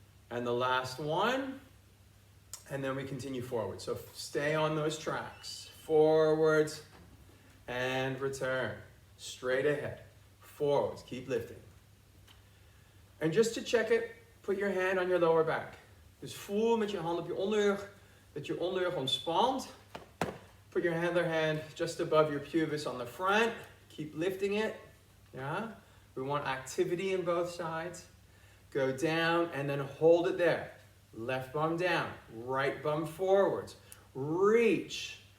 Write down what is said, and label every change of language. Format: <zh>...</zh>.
<en>And the last one. And then we continue forward. So stay on those tracks. Forwards and return. Straight ahead. Forwards. Keep lifting. En just to check it, put your hand on your lower back.</en> <nl>Dus voel met je hand op je onderrug dat je onderrug ontspant.</nl> <en>Put your other hand just above your pubis on the front. Keep lifting it. Yeah? We want activity in both sides. Go down and then hold it there. Left bum down. Right bum forwards. Reach.</en>